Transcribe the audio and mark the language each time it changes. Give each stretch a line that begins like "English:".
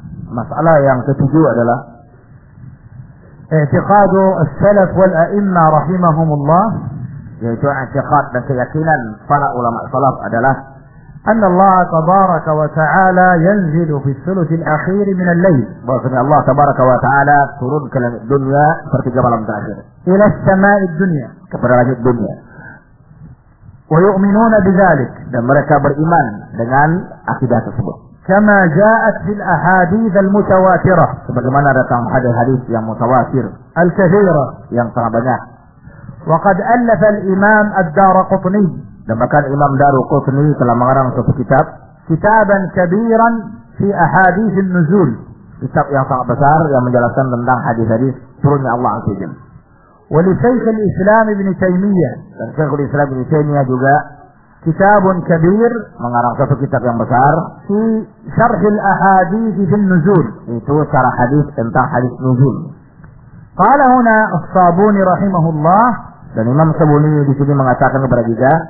Indonesian: مسألة yang ketujuh adalah
Arabic: اعتقاد السلف والأئمة رحمهم الله،
Indonesian: yaitu اعتقاد dan keyakinan para ulama salaf adalah
Arabic: أن الله تبارك وتعالى ينزل في الثلث الأخير من الليل،
Indonesian: bahwasanya Allah
Arabic: تبارك وتعالى
Indonesian: turun ke dunia pertiga malam terakhir،
Arabic: إلى السماء الدنيا،
Indonesian: kepada langit dunia.
Arabic: ويؤمنون بذلك،
Indonesian: dan mereka beriman dengan akidah tersebut.
Arabic: كما جاءت في الأحاديث المتواترة،
Indonesian: sebagaimana datang hadis-hadis yang mutawatir
Arabic: الكثيرة،
Indonesian: yang sangat banyak.
Arabic: وقد ألف الإمام الدارقطني،
Indonesian: Dan bahkan Imam Daruqutni telah mengarang satu kitab,
Arabic: kitaban kabiran fi ahadithin nuzul,
Indonesian: kitab yang sangat besar yang menjelaskan tentang hadis-hadis turunnya Allah azizim.
Arabic: ولشيخ الإسلام ابن تيمية،
Indonesian: شيخ الإسلام ابن تيمية juga
Arabic: كتاب كبير،
Indonesian: mengarang satu kitab yang besar
Arabic: في شرح الأحاديث في النزول،
Indonesian: itu syarah hadis tentang hadis nuzul.
Arabic: قال هنا الصابوني رحمه الله،
Indonesian: dan Imam Sabuni di sini mengatakan kepada kita،